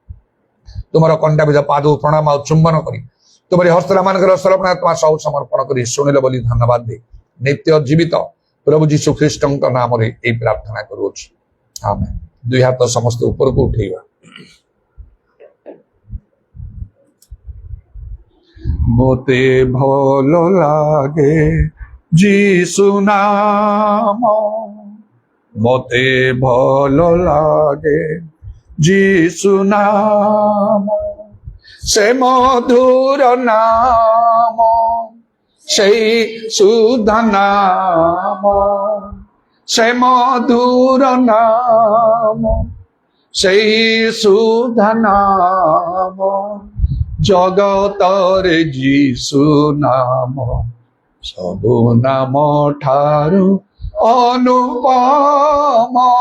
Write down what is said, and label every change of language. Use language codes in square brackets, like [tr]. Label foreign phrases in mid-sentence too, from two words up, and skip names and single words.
[or] ତୁମର କଣ୍ଟା ବିଧ ପାଦ ପ୍ରଣାମ ଆଉ ଚୁମ୍ବନ କରି ତୁମରି ହସ୍ତମାନଙ୍କର ସରପଣା ତୁମ ସବୁ ସମର୍ପଣ କରି ଶୁଣିଲ ବୋଲି ଧନ୍ୟବାଦ ଦେଇ ନିତ୍ୟ ଜୀବିତ ପ୍ରଭୁ ଯୀଶୁ ଖ୍ରୀଷ୍ଟଙ୍କ ନାମରେ ଏହି ପ୍ରାର୍ଥନା କରୁଅଛୁ, ଆମେନ୍। 2 ହାତ ସମସ୍ତେ ଉପରକୁ ଉଠେଇବା। ମତେ ଭଲ ଲାଗେ ଯୀଶୁ ନାମ, ମତେ ଭଲ ଲାଗେ ଯୀଶୁ ନାମ, ସେ ମଧୁର ନାମ, ସେଇ ସୁଧା ନାମ, ସେ ମଧୁର ନାମ, ସେଇ ସୁଧା ନାମ, ଜଗତରେ ଯୀଶୁ ନାମ ସବୁ ନାମ ଠାରୁ ଅନୁପମ।